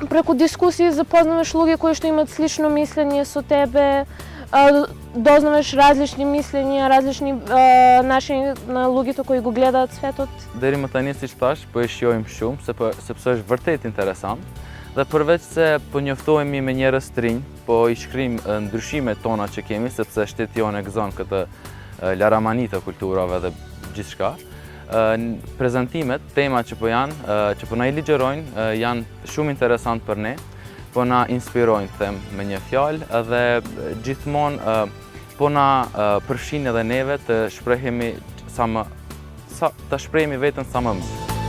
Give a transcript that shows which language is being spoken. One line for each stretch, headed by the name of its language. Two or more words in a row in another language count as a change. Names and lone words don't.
Macedonian: преку дискусии запознаваш луѓе кои што имаат слично мислење со тебе, дознаваш различни мислења, различни начини на луѓето кои го гледаат светот.
Albanian: Deri më tani, siç thash, po e shijojmë shumë sepse është vërtet interesant. Dhe përveç se po njoftohemi me njerëz të rinj, po i shkrim ndryshimet tona që kemi, sepse shteti jonë e gëzon këtë laramani të kulturave dhe gjithçka. Prezantimet, temat që po na i ligjerojnë, janë shumë interesant për ne, po na inspirojnë, them me një fjalë, dhe gjithmonë po na përfshin edhe neve të shprehemi të shprehemi veten sa më mirë.